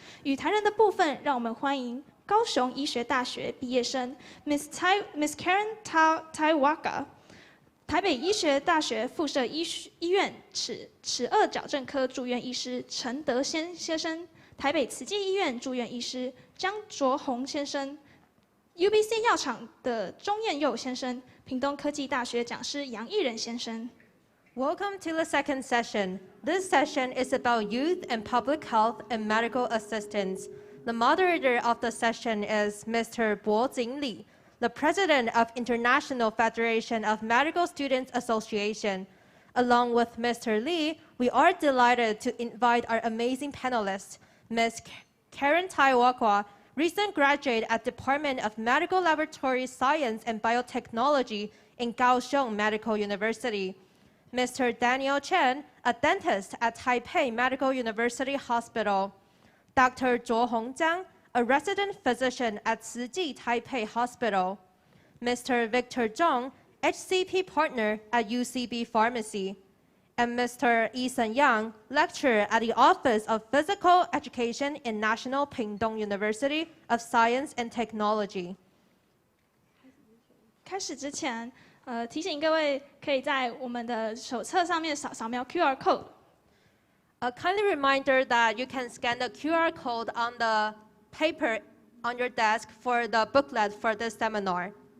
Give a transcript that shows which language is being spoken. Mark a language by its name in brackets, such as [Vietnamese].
[Chinese] 与谈人的部分，让我们欢迎高雄医学大学毕业生 Miss Carren-Tai Waqa， 台北医学大学附设医院齿顎矫正科住院医师陈德先生，台北慈济医院住院医师张卓宏先生。 UBC 药厂的钟彦佑先生，屏东科技大学讲师杨义仁先生。 [English] Welcome to the second session. This session is about youth and public health and medical assistance. The moderator of the session is Mr. Bo-Jing Li, the president of International Federation of Medical Students Association. Along with Mr. Li, we are delighted to invite our amazing panelists, Ms. Carren-Tai Waqa, recent graduate at Department of Medical Laboratory Science and Biotechnology in Kaohsiung Medical University. Mr. Daniel Chen, a dentist at Taipei Medical University Hospital. Dr. Zhuohong Zhang, a resident physician at Tzu Taipei Hospital. Mr. Victor Zhang, HCP partner at UCB Pharmacy. And Mr. Eason Yang, lecturer at the Office of Physical Education in National Pingdong University of Science and Technology. [Chinese] 开始之前，提醒各位可以在我们的手册上面扫描 QR code。 [English] A kindly reminder that you can scan the QR code on the paper on your desk for the booklet for this seminar.